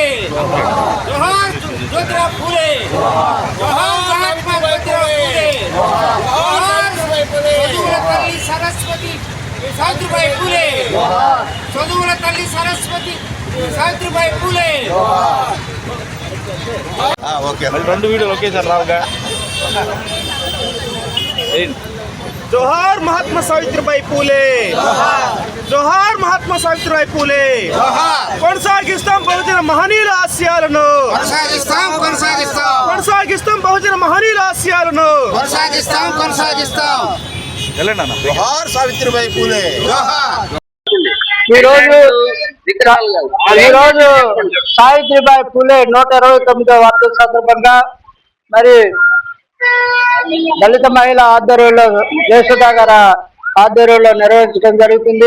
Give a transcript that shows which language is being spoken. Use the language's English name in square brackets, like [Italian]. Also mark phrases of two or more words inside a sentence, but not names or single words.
[Telugu] जोहार ज्योतिराव फुले, जोहार महात्मा ज्योतिराव फुले, जोहार సదువుల తల్లి सरस्वती सावित्रीबाई फुले, సదువుల తల్లి सरस्वती सावित्रीबाई फुले. ఓకే రెండు వీడియోలు ఒకేసారి రావుగా. जोहार महात्मा सावित्रीबाई फुले, जोहार महात्मा सावित्रीबाई फुले. కొనసాగిస్తాం బహుజన మహనీయుల ఆశయాలను, కొనసాగిస్తాం బహుజన మహనీయుల ఆశయాలను, కొనసాగిస్తాం. जोहार सावित्रीबाई फुले. ఈరోజు సావిత్రిబాయి పూలే 129వ వర్ధంతి సందర్భంగా మరి దళిత మహిళ ఆధ్వర్యంలో జయసుధ గారి ఆధ్వర్యంలో నిర్వహించడం జరుగుతుంది.